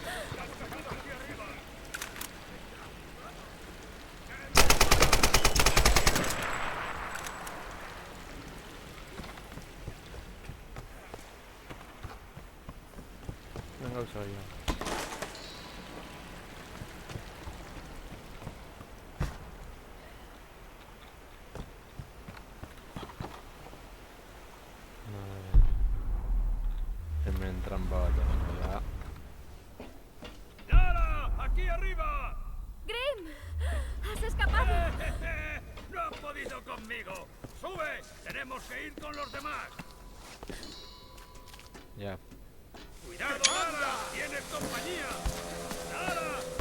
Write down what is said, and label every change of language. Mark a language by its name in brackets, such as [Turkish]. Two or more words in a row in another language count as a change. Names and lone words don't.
[Basque] Una gauza gehiago. Hemen trampa bat egongo da. [Spanish] ¡Yara! ¡Aquí arriba! Grim. Has escapado. ¡No han podido conmigo! ¡Sube! ¡Tenemos que ir con los demás! Ya. ¡Cuidado, Lara! ¡Tienes compañía! ¡Lara!